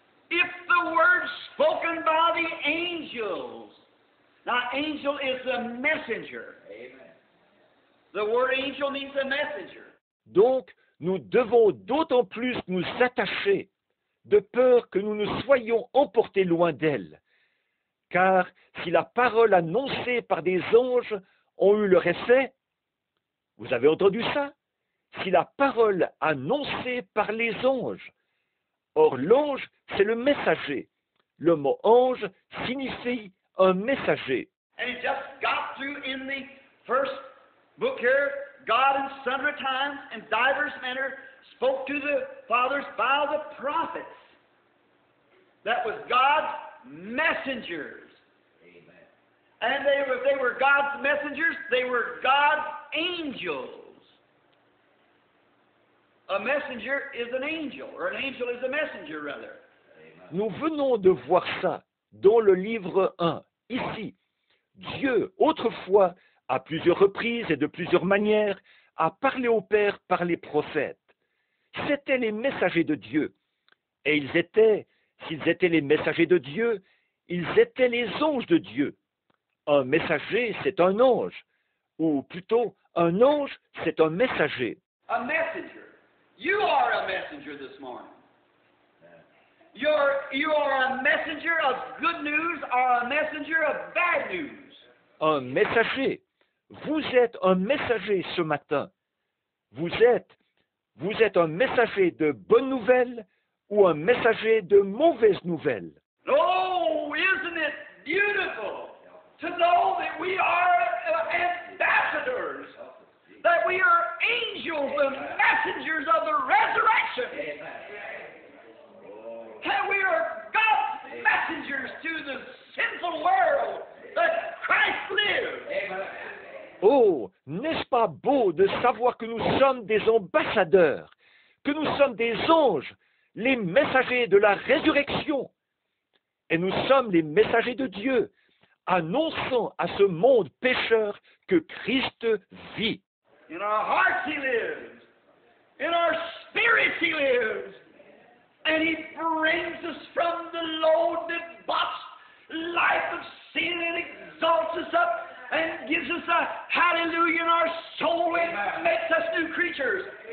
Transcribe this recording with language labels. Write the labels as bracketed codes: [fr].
[en] If the word spoken by the angels. Now, angel is the messenger. Amen. The word angel means a messenger. [fr] Donc, nous devons d'autant plus nous attacher, de peur que nous ne soyons emportés loin d'elle. Car si la parole annoncée par des anges ont eu leur effet, vous avez entendu ça? Si la parole annoncée par les anges, or l'ange, c'est le messager. Le mot ange signifie un messager. [en] And it just got through in the first book here. God in sundry times and divers manner spoke to the fathers by the prophets. That was God's messengers. Amen. And if they were God's messengers, they were God's angels. A messenger is an angel, or an angel is a messenger, rather. [fr] Nous venons de voir ça dans le livre 1. Ici, Dieu, autrefois, à plusieurs reprises et de plusieurs manières, a parlé au Père par les prophètes. C'étaient les messagers de Dieu. Et s'ils étaient les messagers de Dieu, ils étaient les anges de Dieu. Un messager, c'est un ange. Ou plutôt, un ange, c'est un messager. [en] A messenger. You are a messenger this morning. You are a messenger of good news or a messenger of bad news. [fr] Un messager. Vous êtes un messager ce matin. Vous êtes un messager de bonnes nouvelles ou un messager de mauvaises nouvelles. [en] Oh, isn't it beautiful to know that we are ambassadors, that we are angels and messengers of the resurrection, that we are God's messengers to the sinful world, that Christ lives. [fr] Oh, n'est-ce pas beau de savoir que nous sommes des ambassadeurs, que nous sommes des anges, les messagers de la résurrection, et nous sommes les messagers de Dieu, annonçant à ce monde pécheur que Christ vit. [en] In our hearts he lives, in our spirits he lives, and he brings us from the loaded box life of sin and exalts us up and gives us a hallelujah in our soul and makes us new creatures.